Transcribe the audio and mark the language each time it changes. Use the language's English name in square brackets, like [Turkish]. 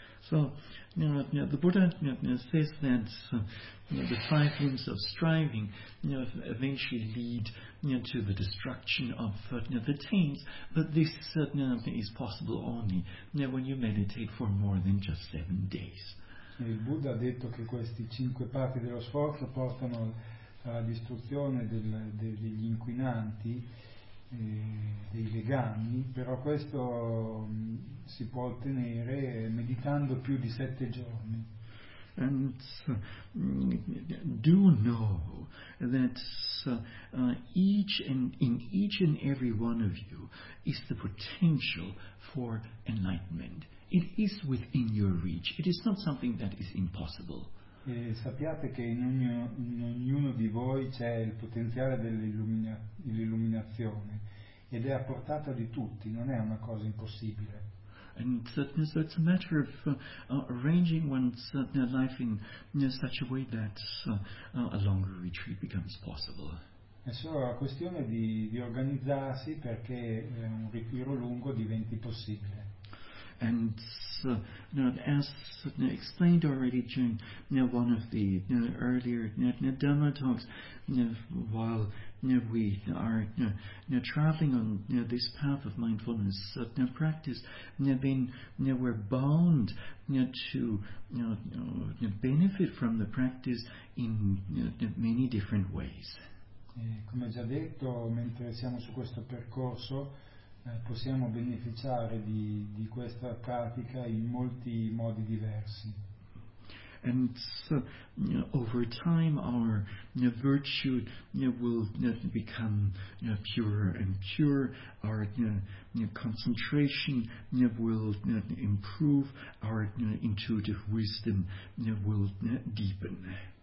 [English] So, the Buddha says that the five limbs of striving eventually lead to the destruction of the taints, but this is possible only when you meditate for more than just 7 days. [Italian] Il Buddha ha detto che questi cinque parti dello sforzo portano alla distruzione degli inquinanti, dei legami, però questo si può ottenere meditando più di 7 giorni. [English] And do know that in each and every one of you is the potential for enlightenment. It is within your reach. It is not something that is impossible. [Italian] E sappiate che in ognuno di voi c'è il potenziale dell'illuminazione, ed è a portata di tutti, non è una cosa impossibile. [English] And so it's a matter of arranging one's life in such a way that a longer retreat becomes possible. [Italian] È solo la questione di organizzarsi perché un ritiro lungo diventi possibile. [English] And as explained already during one of the earlier Dhamma talks, while we are traveling on this path of mindfulness practice, then we're bound to benefit from the practice in many different ways. [Italian] Come già detto, mentre siamo su questo percorso, possiamo beneficiare di questa pratica in molti modi diversi. [English] And so, over time our virtue will become purer and purer, our concentration will improve, our intuitive wisdom will deepen.